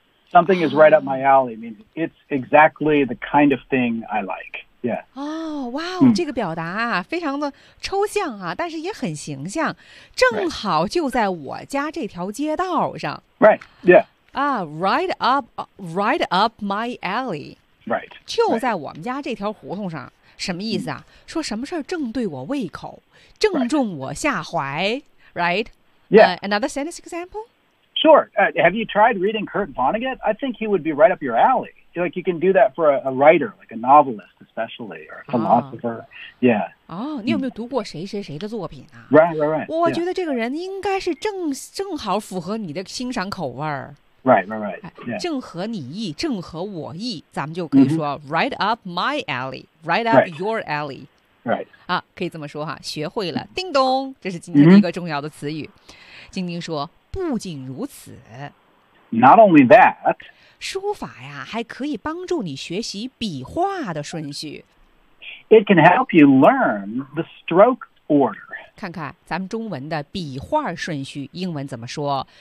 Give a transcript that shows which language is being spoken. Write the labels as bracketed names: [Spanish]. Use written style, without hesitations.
[English] Something is right up my alley. I mean, it's exactly the kind of thing I like. Yeah. Oh, wow. [Chinese] 这个表达啊，非常的抽象啊，但是也很形象。正好就在我家这条街道上。 [English] Right. Yeah. Right up my alley. Right. [Chinese] 就在我们家这条胡同上。什么意思啊？说什么事儿正对我胃口，正中我下怀。 [English] Right. Yeah. Another sentence example. Sure. Have you tried reading Kurt Vonnegut? I think he would be right up your alley. I feel like you can do that for a writer, like a novelist, especially, or a philosopher. Yeah. [Chinese] 哦，你有没有读过谁谁谁的作品啊？ [English] Right, right, right. [Chinese] 我觉得这个人应该是正好符合你的欣赏口味。 [English] Right, right, right. Yeah. [Chinese] 正合你意，正合我意，咱们就可以说 [English] right up my alley, right up your alley. Right. [Chinese] 啊，可以这么说哈，学会了，叮咚，这是今天的一个重要的词语。晶晶说，不仅如此。 [English] Not only that. [Chinese] 书法呀，还可以帮助你学习笔画的顺序。 [English] It can help you learn the stroke order. [Chinese] 看看咱们中文的笔画顺序，英文怎么说